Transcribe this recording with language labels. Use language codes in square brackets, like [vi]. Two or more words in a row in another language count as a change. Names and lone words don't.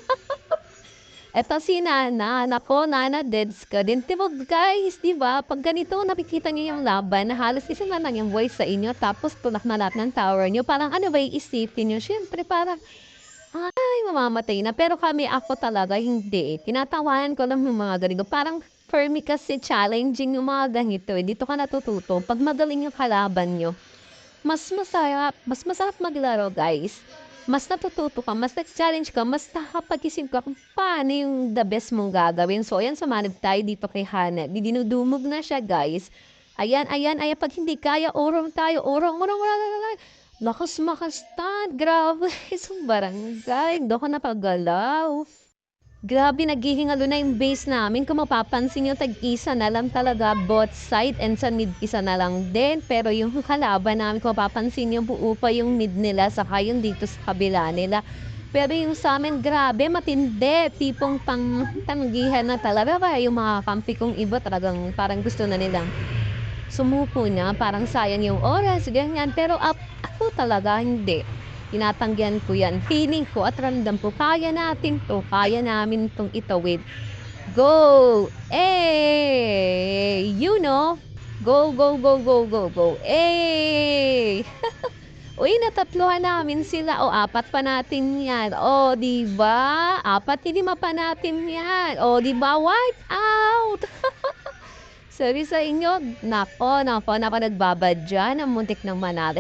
[tl] Eto si Nana. Nako, Nana, deads ka din. Tibog, guys, di ba? Pag ganito, nakikita niyo yung laban na halos isa na lang yung voice sa inyo, tapos tulak na lahat ng tower niyo. Parang ano ba iisipin niyo? Syempre, parang, mamamatay na. Pero ako talaga, hindi. Tinatawanan ko lang yung mga ganito. Parang, [en] for me [tl] kasi challenging yung mga ganito. Dito ka natututo. Pag magaling yung kalaban nyo, mas masarap maglaro, guys. Mas natututo ka, mas nag-challenge ka, mas nakapag-isip ka kung paano yung [en] the best [tl] mong gagawin. So, ayan, sumanib tayo dito kay Hana. Dinudumog na siya, guys. Ayan. Pag hindi kaya, urong tayo. Urong. Lakas makastad. Grabe. Isang barangay. Doon ka napagalaw. Grabe, naghihingalo na yung base namin. Kung mapapansin nyo, tag-isa na lang talaga [en] both side and [tl] sa mid isa na lang din. Pero yung kalaban namin, kung mapapansin nyo, buo pa yung mid nila saka yung dito sa kabila nila. Pero yung sa amin, grabe, matindi. Tipong pangtanggihan na talaga. Kaya yung mga kampi kong iba talagang parang gusto na nilang sumuko na. Parang sayang yung oras, ganyan. Pero ako talaga, hindi. Tinatanggihan ko yan. Feeling ko at random ko, kaya natin to. Kaya namin tong itawid. [en] Go! You know? Go, go, go, go, go, go. [tl] Uy, natatluhan namin sila. 4 pa natin yan. Diba? 4, 5 pa natin yan. Diba? [en] Wipe out! [tl] sabi sa inyo, nako, nagbabadya ng muntik ng manalo.